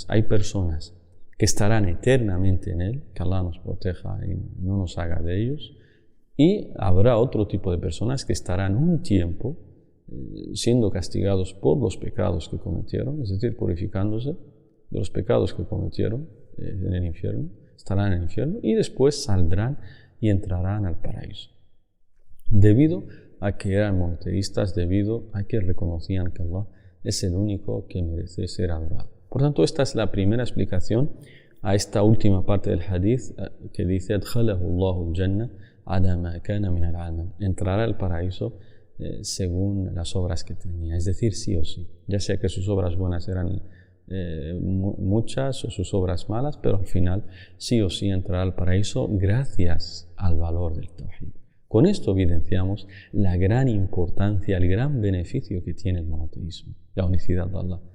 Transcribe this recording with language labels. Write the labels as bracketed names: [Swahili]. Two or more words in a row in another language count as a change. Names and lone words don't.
[Spanish] Hay personas que estarán eternamente en él, que Allah nos proteja y no nos haga de ellos, y habrá otro tipo de personas que estarán un tiempo siendo castigados por los pecados que cometieron, es decir, purificándose de los pecados que cometieron en el infierno, estarán en el infierno y después saldrán y entrarán al paraíso. Debido a que eran monoteístas, debido a que reconocían que Allah es el único que merece ser adorado. Por tanto, esta es la primera explicación a esta última parte del hadith que dice [Arabic] أدخله الله الجنة على ما كان من العمل. [Spanish] Entrará al paraíso según las obras que tenía, es decir, sí o sí, ya sea que sus obras buenas eran muchas o sus obras malas, pero al final sí o sí entrará al paraíso gracias al valor del tawhid. Con esto evidenciamos la gran importancia, el gran beneficio que tiene el monoteísmo, la unicidad de Allah.